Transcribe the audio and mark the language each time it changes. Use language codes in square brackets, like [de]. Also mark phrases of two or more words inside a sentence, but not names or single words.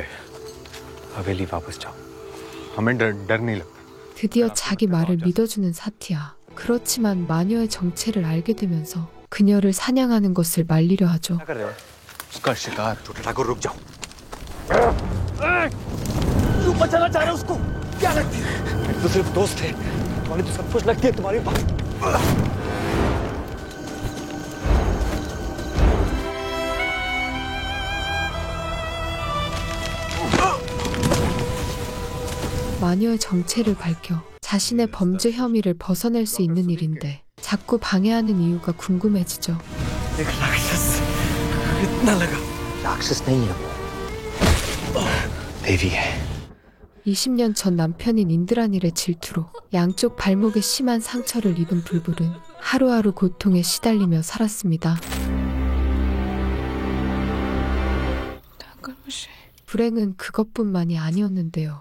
[hi] हवेली वापस जाओ। हमें डर नहीं लगता। [ko] 드디어 자기 말을 믿어주는 사티아. 그렇지만 마녀의 정체를 알게 되면서 그녀를 사냥하는 것을 말리려 하죠. [hi] उसका शिकार ठाकुर रुक जाओ। क्यों बचाना चाह रहे हो उसको? क्या लगती है? मेरे तो सिर्फ दोस्त थे। तुम्हारी तो सब कुछ लगती है तुम्हारी बात। [ko] 마녀의 정체를 밝혀 자신의 범죄 혐의를 벗어낼 수 있는 일인데 자꾸 방해하는 이유가 궁금해지죠. [hi] एक राक्षस इतना लगा। राक्षस नहीं है वो, देवी है। [ko] 20년 전 남편인 인드라닐의 질투로 양쪽 발목에 심한 상처를 입은 불불은 하루하루 고통에 시달리며 살았습니다. 불행은 그것뿐만이 아니었는데요.